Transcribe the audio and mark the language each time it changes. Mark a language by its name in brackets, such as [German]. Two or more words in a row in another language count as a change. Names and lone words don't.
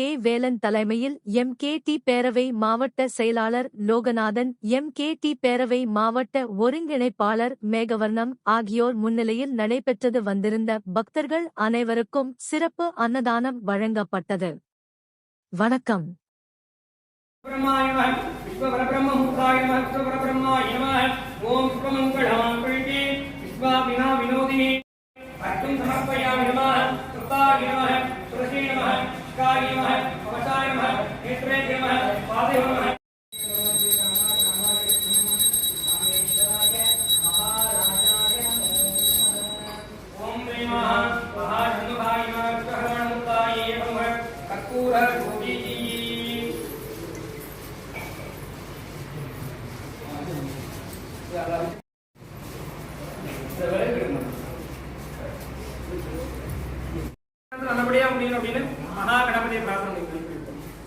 [Tamil] வேலன் தலைமையில் MKT பேரவை மாவட்ட செயலாளர் லோகநாதன், MKT பேரவை மாவட்ட ஒருங்கிணைப்பாளர் மேகவர்ணம் ஆகியோர் முன்னிலையில் நடைபெற்றது. வந்திருந்த பக்தர்கள் அனைவருக்கும் சிறப்பு அன்னதானம் வழங்கப்பட்டது. வணக்கம். [Sanskrit] विश्वपरब्रह्ममुखाय नमः विश्वपरब्रह्माय नमः ओम विश्वमंगलमांगल्ये विश्वाविनाविनोदिनी अर्घ्यं समर्पयामि नमः कृताय नमः तुलसी नमः शिखाय नमः कवचाय नमः नेत्रे नमः पादे नमः ओम नमः महाशंभाय नमः विश्वहरणमुखाय नमः कर्पूर ज्योति [Tamil] நல்லபடியா முடியும் அப்படின்னு மகா கணபதியை பிரார்த்தனை பண்ணிருக்கோம்.